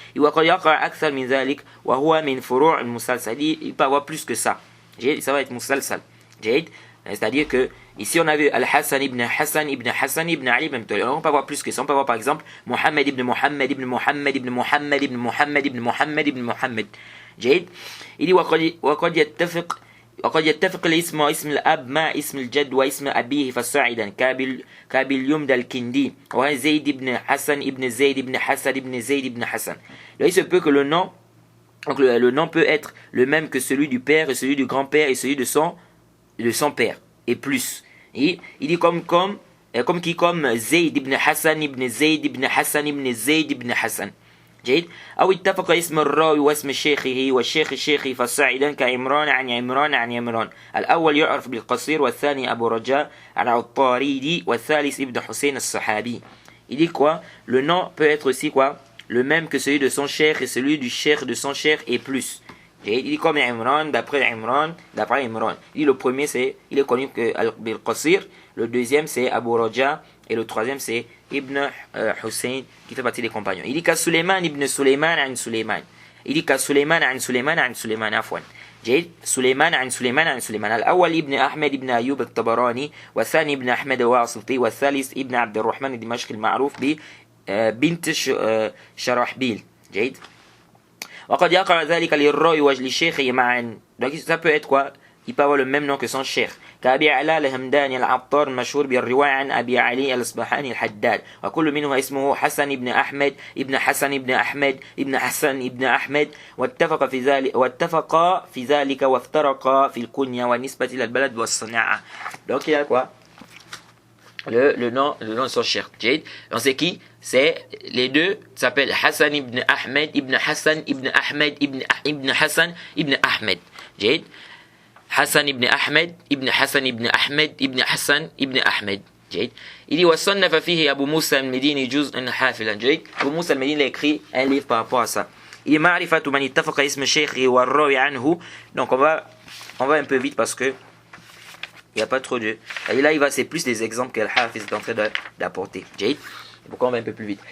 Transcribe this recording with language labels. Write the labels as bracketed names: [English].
[French] Il peut avoir plus que ça. Ça va être musalsal. C'est-à-dire que ici on a vu Al-Hassan ibn Hassan ibn Hassan ibn Ali ibn Abi Talib. Alors on peut avoir plus que ça. On peut avoir par exemple Muhammad ibn Muhammad ibn Muhammad ibn Muhammad ibn Muhammad ibn Muhammad ibn Muhammad. Il dit [Arabic] وقد يتفق الاسم واسم الأب مع اسم الجد واسم أبيه فصاعدا كاباليوم الكندي وهو زيد بن حسن ابن زيد بن حسن ابن زيد بن حسن. [French] Il se peut que le nom peut être le même que celui du père et celui du grand-père et celui de son père et plus. Il dit comme Zayd ibn Hassan ibn Zayd ibn Hassan ibn Zayd ibn Hassan. [Arabic] جيد أو اتفق اسم الراوي واسم شيخه والشيخ شيخه فصاعدا كعمران عن عمران عن عمران. الأول يعرف بالقصير والثاني أبو رجاء العطاردي والثالث ابن حسين الصحابي. [French] Il dit quoi? Le nom peut être aussi quoi? Le même que celui de son cheikh et celui du cheikh de son cheikh et plus. Il dit comme Imran, d'après Imran. Il dit le premier il est connu que Al-Qasir, le deuxième c'est Abu Raja et le troisième c'est Ibn Hussein qui fait partie des compagnons. Il dit qu'à Suleiman ibn Suleiman an Suleiman. Il dit qu'à Suleiman an Suleiman an Suleiman afwan. [Arabic] سليمان عن سليمان عن سليمان. الأول ابن أحمد ابن أيوب الطبراني والثاني ابن أحمد الواسطي والثالث ابن عبد الرحمن الدمشقي المعروف ببنت شرحبيل. جيد. وقد يقع ذلك للراوي ولشيخه معا. [French] Donc ça peut être quoi? Il peut avoir le même nom que son cheikh. [Arabic] كأبي علاء الهمداني العطار المشهور بالرواية عن أبي علي الأصبهاني الحداد وكل منهما اسمه حسن ابن أحمد ابن حسن ابن أحمد ابن حسن ابن أحمد واتفق في ذلك وافترقا في الكنية والنسبة إلى البلد والصناعة. [French] Donc il y a quoi? Le nom de son cheikh. Donc c'est qui? C'est les deux s'appellent Hassan ibn Ahmed ibn Hassan ibn Ahmed ibn Hassan ibn Ahmed. [Arabic] جيد. حسن ابن أحمد ابن حسن ابن أحمد ابن حسن ابن أحمد. جيد. [French] Il dit [Arabic] وصنف فيه أبو موسى المديني جزءا حافلا. جيد. [French] أبو موسى المديني a écrit un livre par rapport à ça. Il dit [Arabic] معرفة من اتفق اسم شيخه والراوي عنه. [French] Donc on va un peu vite parce que il n'y a pas trop de. Et là c'est plus des exemples que Al-Hafiz est en train d'apporter. جيد. pourquoi on va un peu plus vite.